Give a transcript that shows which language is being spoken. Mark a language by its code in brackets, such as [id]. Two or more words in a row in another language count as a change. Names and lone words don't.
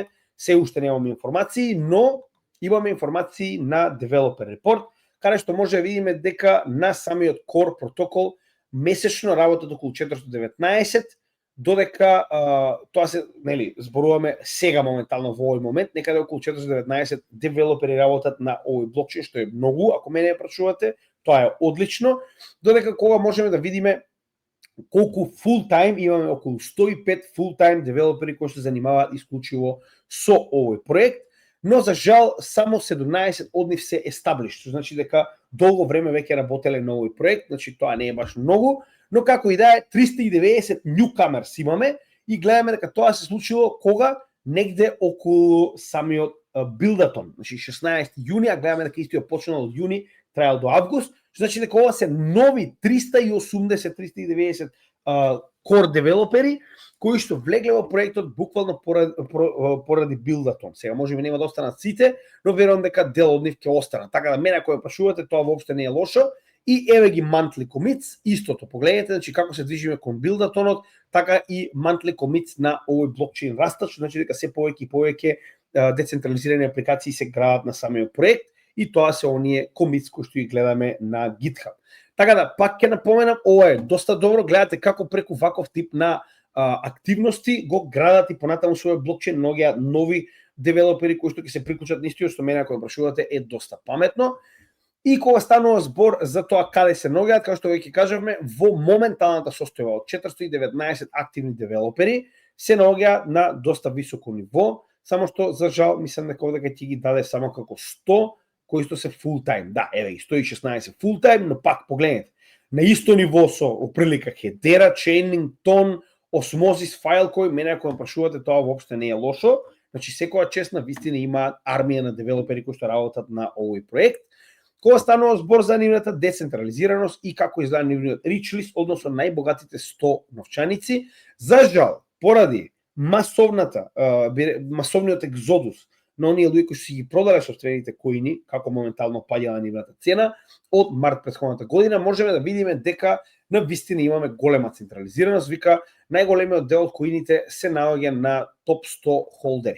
[mk] Се уште немаме информации, но имаме информации на Developer Report, каде што може да видиме дека на самиот Core протокол месечно работат околу 419, додека тоа се, зборуваме сега моментално во овој момент, некаде околу 419 девелопери работат на овој блокчейн, што е многу, ако мене ја прашувате, тоа е одлично, додека кога можеме да видиме колку full-time, имаме околу 105 full-time девелопери кои се занимаваат исклучиво со овој проект, но за жал само 17 од нив се established, што значи дека долго време веќе работеле на овој проект, значи тоа не е баш многу, но како и да е, 390 newcomers имаме и гледаме дека тоа се случило кога негде околу самиот билдатон, значи 16 јуни, а гледаме дека истиот почнал од јуни, траел до август, што значи дека ова се нови 380-390 core девелопери кои што влегле во проектот буквално поради билдатон. Сега можеби нема да останат сите, но верувам дека дел од нив ќе останат. Така да мене ако ја прашувате, тоа воопште не е лошо. И еве ги [en] monthly commits, [mk] истото. Погледнете, значи како се движиме кон билдатонот, така и [en] monthly commits [mk] на овој блокчейн растат, што значи дека се повеќе и повеќе децентрализирани апликации се градат на самиот проект и тоа се оние commits кои што ги гледаме на GitHub. Така да, пак ќе напоменам, ова е доста добро, гледате како преку ваков тип на активности го градат и понатаму својот блокчейн, многија нови девелопери кои што ќе се приклучат на истиот, што мене ако ја прашувате е доста паметно. И кога станува збор за тоа каде се наоѓаат, како што веќе кажавме, во моменталната состојба од 419 активни девелопери се наоѓа на доста високо ниво, само што за жал мислам дека овде ќе ги даде само како 100 кои што се [en] full time. [mk] Да, еве ги 116 [en] full time, [mk] но пак погледнете. На исто ниво со оприлика Hedera, Chainlink, Ton, осмозис файл кој мене ако ме прашувате, тоа воопшто не е лошо. Значи секоја честна вистина има армија на девелопери кои што работат на овој проект. Кога станува збор за нивната децентрализираност и како изгледа нивниот [en] rich list, [mk] односно најбогатите 100 новчаници, за жал, поради масовниот екзодус на оние луѓе кои си ги продале софтверите коини, како моментално паѓала нивната цена, од март претходната година можеме да видиме дека на вистина имаме голема централизираност, вика најголемиот дел од коините се наоѓа на топ 100 холдери.